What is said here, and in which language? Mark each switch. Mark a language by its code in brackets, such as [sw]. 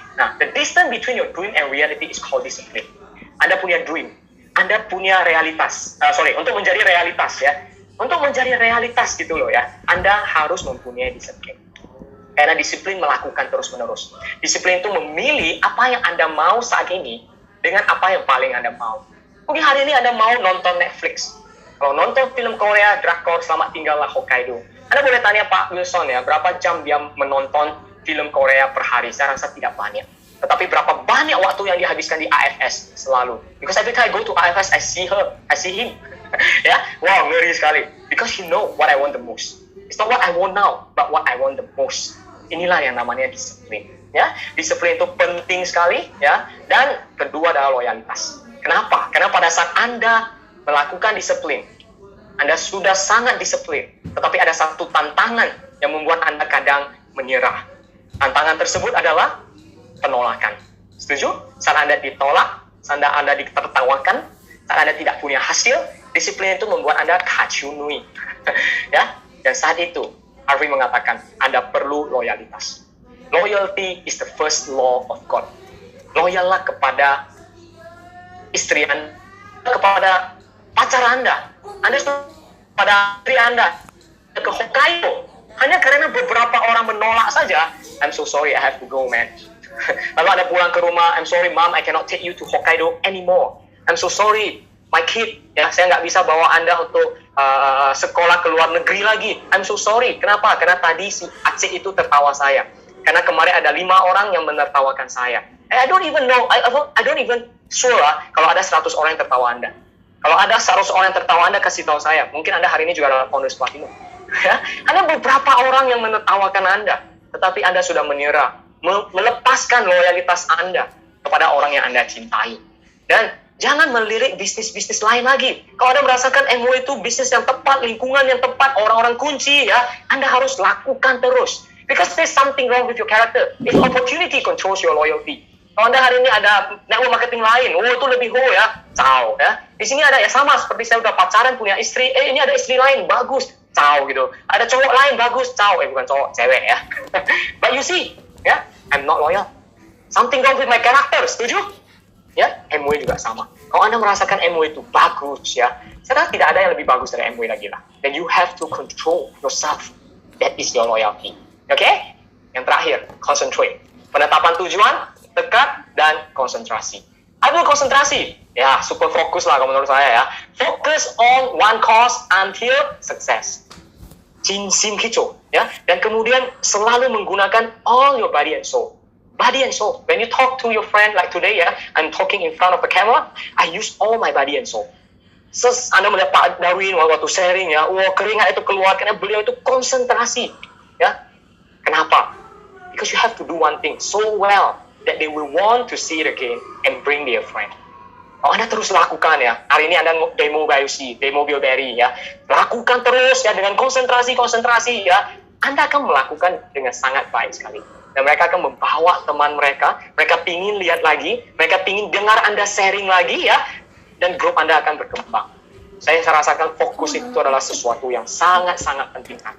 [en] Nah, the distance between your dream and reality is called discipline. [id] Anda punya dream. Anda punya realitas. Untuk menjadi realitas ya. Untuk menjadi realitas gitu loh ya. Anda harus mempunyai disiplin. Karena disiplin melakukan terus-menerus. Disiplin itu memilih apa yang Anda mau saat ini dengan apa yang paling Anda mau. Mungkin hari ini Anda mau nonton Netflix. Kalau nonton film Korea, drakor, Selamat Tinggallah Hokkaido. Anda boleh tanya Pak Wilson ya, berapa jam dia menonton film Korea per hari? Saya rasa tidak banyak. Tetapi berapa banyak waktu yang dihabiskan di AFS selalu. [en] Because every time I go to AFS, I see him. [id] Ya, wow, ngeri sekali. [en] Because he know what I want the most. It's not what I want now, but what I want the most. [id] Inilah yang namanya disiplin. Ya, disiplin itu penting sekali. Ya, dan kedua adalah loyalitas. Kenapa? Karena pada saat Anda melakukan disiplin, Anda sudah sangat disiplin. Tetapi ada satu tantangan yang membuat Anda kadang menyerah. Tantangan tersebut adalah penolakan. Setuju? Saat Anda ditolak, saat Anda ditertawakan, saat Anda tidak punya hasil, disiplin itu membuat Anda kacunui. Ya? Dan saat itu, Harvey mengatakan, Anda perlu loyalitas. [en] Loyalty is the first law of God. [id] Loyallah kepada istri Anda, kepada pacar Anda pada istri Anda, ke Hokkaido. Hanya karena beberapa orang menolak saja, [en] I'm so sorry, I have to go, man. [id] Lalu Anda pulang ke rumah, [en] I'm sorry mom, I cannot take you to Hokkaido anymore. I'm so sorry, my kid, [id] ya saya nggak bisa bawa Anda untuk sekolah ke luar negeri lagi. [en] I'm so sorry. [id] Kenapa? Karena tadi si Aceh itu tertawa saya. Karena kemarin ada 5 orang yang menertawakan saya. [en] I don't even know, I don't even sure [id] kalau ada 100 orang yang tertawa Anda. Kalau ada 100 orang yang tertawa Anda, kasih tahu saya. Mungkin Anda hari ini juga adalah Founders Platinum. Ya, ada beberapa orang yang menertawakan Anda, tetapi Anda sudah menyerah. Melepaskan loyalitas Anda kepada orang yang Anda cintai. Dan jangan melirik bisnis-bisnis lain lagi. Kalau Anda merasakan MW itu bisnis yang tepat, lingkungan yang tepat, orang-orang kunci, ya, Anda harus lakukan terus. [en] Because there's something wrong with your character. If opportunity controls your loyalty. [id] Kalau Anda hari ini ada network marketing lain, itu lebih ya, ciao, ya. Di sini ada ya sama seperti saya udah pacaran punya istri, ini ada istri lain, bagus, ciao gitu. Ada cowok lain, bagus, ciao, bukan cowok, cewek ya. [en] But you see, ya, I'm not loyal. Something wrong with my character, [id] setuju? Ya, MW juga sama. Kalau Anda merasakan MW itu bagus, ya, saya rasa tidak ada yang lebih bagus dari MW lagi lah. [en] Then you have to control yourself. That is your loyalty. [id] Oke? Yang terakhir, [en] concentrate. [id] Penetapan tujuan, dekat, dan konsentrasi. Apa konsentrasi? Ya, super fokus lah kalau menurut saya ya. [en] Focus on one cause until success. [id] Jinsim hijau, ya. Dan kemudian selalu menggunakan [en] all your body and soul. Body and soul. When you talk to your friend like today ya, I'm talking in front of the camera, I use all my body and soul. [id] Anda melihat Pak Darwin waktu sharing ya, keringat itu keluar karena beliau itu konsentrasi, ya. Kenapa? [en] Because you have to do one thing so well that they will want to see it again and bring their friend. [id] Oh, Anda terus lakukan ya. Hari ini Anda demo BioC, demo BioBerry ya. Lakukan terus ya dengan konsentrasi ya. Anda akan melakukan dengan sangat baik sekali. Dan mereka akan membawa teman mereka pingin lihat lagi, mereka pingin dengar Anda sharing lagi ya. Dan grup Anda akan berkembang. Saya rasakan fokus itu adalah sesuatu yang sangat-sangat penting.